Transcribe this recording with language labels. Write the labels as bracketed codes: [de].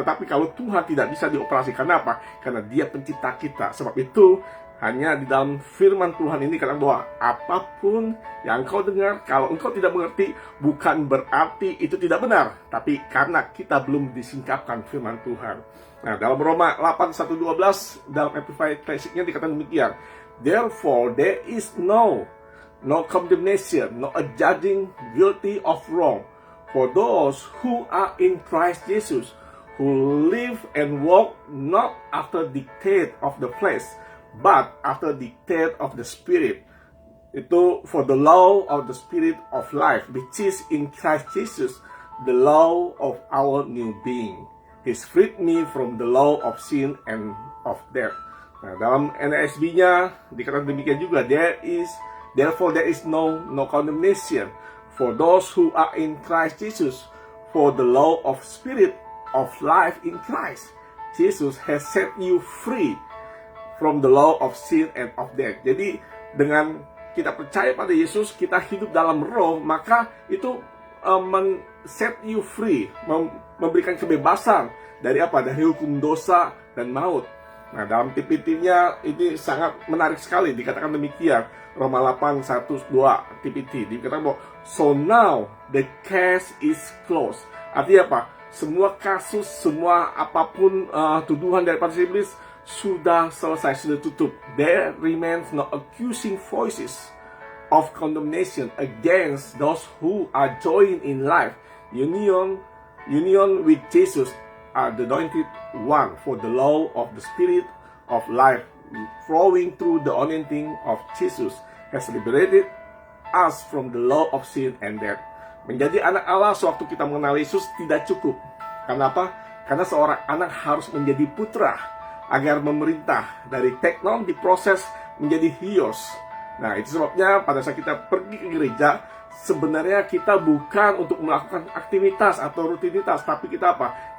[id] Tetapi kalau Tuhan tidak bisa dioperasi, kenapa? Karena dia pencipta kita. Sebab itu hanya di dalam firman Tuhan ini katakan bahwa apapun yang engkau dengar, kalau engkau tidak mengerti, bukan berarti itu tidak benar, tapi karena kita belum disingkapkan firman Tuhan. Nah, dalam Roma 8:1-12 dalam Amplified Classic-nya dikatakan demikian. [en] Therefore there is no condemnation, no judging guilty of wrong for those who are in Christ Jesus, who live and walk not after dictate of the flesh, but after dictate of the Spirit. Itu for the law of the Spirit of life, which is in Christ Jesus, the law of our new being. He's freed me from the law of sin and of death. [id] Nah, dalam NASB-nya dikatakan demikian juga. [en] Therefore there is no condemnation for those who are in Christ Jesus, for the law of Spirit of life in Christ Jesus has set you free from the law of sin and of death. [id] Jadi dengan kita percaya pada Yesus, kita hidup dalam roh, maka itu [en] set you free, [id] memberikan kebebasan dari apa? Dari hukum dosa dan maut. Nah, dalam TPT-nya ini sangat menarik sekali, dikatakan demikian. Roma 8:1-2 TPT dikatakan bahwa [en] so now the case is closed. [id] Artinya apa? Semua kasus, semua apapun tuduhan daripada iblis sudah selesai, sudah tutup. [en] There remains no accusing voices of condemnation against those who are joined in life union with Jesus, the anointed one, for the law of the Spirit of life flowing through the anointing of Jesus has liberated us from the law of sin and death. [id] Menjadi anak Allah sewaktu kita mengenal Yesus tidak cukup. Kenapa? Karena seorang anak harus menjadi putra agar memerintah. Dari teknon diproses menjadi hios. Nah, itu sebabnya pada saat kita pergi ke gereja, sebenarnya kita bukan untuk melakukan aktivitas atau rutinitas, tapi kita apa?